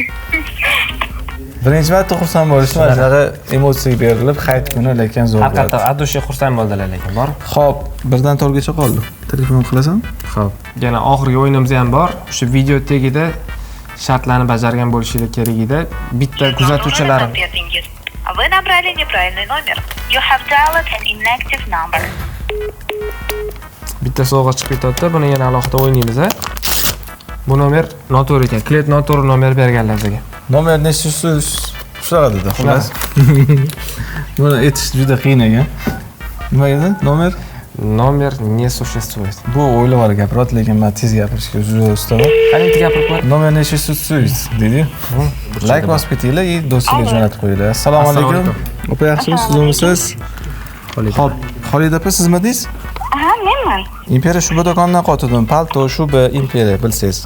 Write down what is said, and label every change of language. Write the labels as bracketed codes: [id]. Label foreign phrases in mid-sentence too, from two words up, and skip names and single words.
[uz] Birinchi marta xursand bo'lish mana shunaqa emotsiyaga berilib, hayit kuni lekin zo'r bo'ladi. Haqiqatan adushi xursand bo'ldilar lekin bor. Xo'p, birdan to'rtgacha qoldi. Telefon qilasan? Xo'p. Yana oxirgi o'yinimiz ham bor. O'sha video tagida shartlarni bajargan bo'lishingiz kerak edi. Bitta kuzatuvchilarim. [ru] Вы набрали неправильный номер. [en] You have dialed an inactive number. [uz] Bitta sovg'a chiqib ketadi. Buni yana alohida o'ynaymiz, a? Bu nomer noto'g'ri ekan. Klient noto'g'ri nomer berganlar bizga. Nomer nechasi shunaqa dedi, xullas. Buni aytish juda qiyin ekan. Nima edi? [ru] Nomer не существует. [uz] Bu o'ylab olib gapiradi, lekin men tez gapirishga juda ustaman. Qanday gapirib qo'y? Nomer nechasi dedi. Like bosib ketinglar, do'stlarga jo'natib qo'yinglar. Assalomu alaykum. Opa, yaxshimisiz, siz o'misiz? Xo'p, Xolida opa, sizmidingiz? Ha, menman. Imperiya shuba do'konidan qotdim. Palto, shuba, Imperiya bilsangiz.